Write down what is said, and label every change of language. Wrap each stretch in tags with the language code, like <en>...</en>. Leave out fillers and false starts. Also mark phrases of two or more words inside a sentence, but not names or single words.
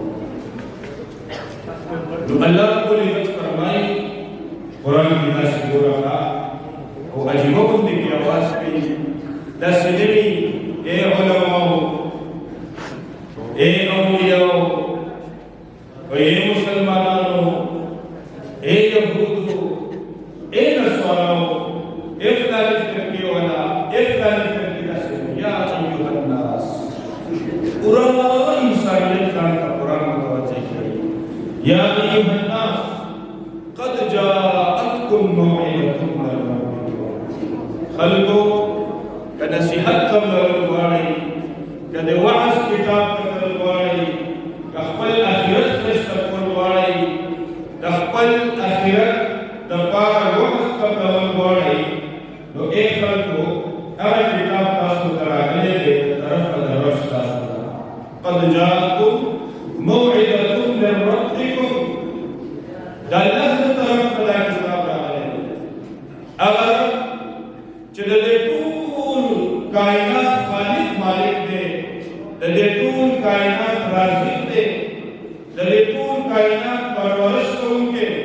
<ps>نو الله</ps> <ar>رب العزت</ar> <ps>فرمایي قرآن کې داسې ګوره او عجیبه غوندې کې اواز کوي داسې نه وي ای علماو اے اولیاء اے مسلمانانو اے یهودو اے نصاراو اے فلانی فرقی والا اے فلانی فرقی داسې</ps> <ar>یا ایها الناس</ar> <ps>پورا انسانیت ځان ته قرآن متوجه کړي</ps> <ar>یا ایها الناس قد جاءتکم موعظة من ربکم</ar> <ps>خلقو مطلب لرل غواړئ که د وعظ کتاب کتل غواړئ که خپل اخرت ښایسته کول غواړئ د خپل اخرت دپاره وعظ قبلول غواړئ نو ای خلکو هغه کتاب تاسو ته راغلی دی د طرفه د رب ستاسو ته</ps> <ar>قد جاءکم موعظة من ربکم</ar> <ps>د الله د طرف نه دا کتاب راغلی دی هغه چې د دې ټول کائنات خالق مالک دی د دې ټول کائنات رازق دی د دې ټول کائنات پرورش کوونکی</ps>